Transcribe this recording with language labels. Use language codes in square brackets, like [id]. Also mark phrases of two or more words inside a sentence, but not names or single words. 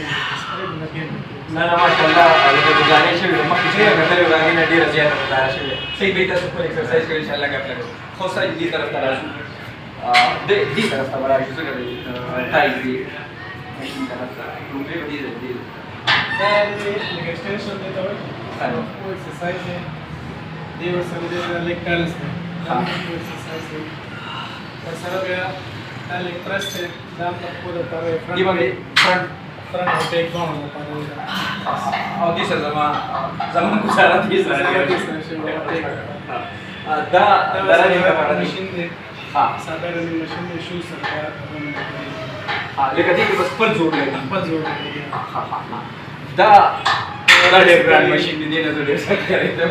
[ps] نه نه ماشاءالله لکه ګزارې شوې ده مخکې چې کتلې وو د هغې نه ډېره زیاته ګزاره شوې ده صحیح به تاسو خپل ایکسرسایز کوئ انشاءالله ګپ لګوو خو سر دې طرف ته راشو دې طرف ته به راشو څنګه دی ټایپ دی ماشین طرف ته لومړی به دې دا لږ ایکسټینشن دی ته وایي او ایکسرسایز دی دې ورسره دې لږ کارلس دی دا ایکسرسایز دی ورسره بیا دا لږ پرس دی دا هم د خپل لپاره دې باندې فرنټ [ur] فرنٹ اور ٹیک ڈاؤن ہوتا ہے [ps] او دې سره زما ګزاره دې سره دا رننګ لپاره ماشین دی ها ساده رننګ ماشین دی شوز سره لکه دې کې بس خپل زور لګي خپل زور لګي دا ډېر ګران ماشین دی دې نه زه ډېر سخت کړی